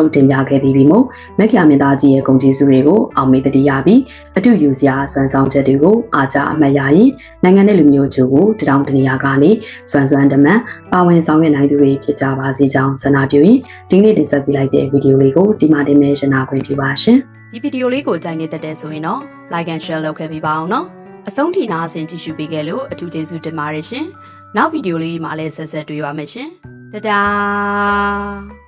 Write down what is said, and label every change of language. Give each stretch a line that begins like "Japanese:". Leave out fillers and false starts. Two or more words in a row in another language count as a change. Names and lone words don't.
Burmese: ထုတ်တင်ပြခဲ့ပြီးပြီမို့မက္ကရာမင်းသားကြီးရဲ့ဂုဏ်ကျေးဇူးတွေကိုအောင်မေတ္တရပြီးအတူယူစရာစွမ်းဆောင်ချက်တွေကိုအားကြအမှတ်ရရင်နိုင်ငံနဲ့လူမျိုးချို့ကိုတထောင်တနေရာကနေစွမ်းစွမ်းတမန်ပါဝင်ဆောင်ရွက်နိုင်သူတွေဖြစ်ကြပါစေကြောင်းဆန္ဒပြုရင်ဒီနေ့တင်ဆက်ပေးလိုက်တဲ့ဗီဒီယိုလေးကိုဒီမှာတင်ပြရှင်းပြခွင့်ပြုပါရှင်။ဒီဗီဒီယိုလေးကိုကြိုက်နေတဲ့ဆိုရင်တော့
English: like and share
Burmese: လုပ်ခဲ့ပေးပါအောင်နော်အဆုံးထိနားဆင်ကြည့်ရှုပေးခဲ့လို့အထူးကျေးဇူးတင်ပါတယ်ရှင်နောက်ဗီဒီယိုလေးမှာလည်းဆက်ဆက်တွေ့ပါမယ်ရှင်တဒါ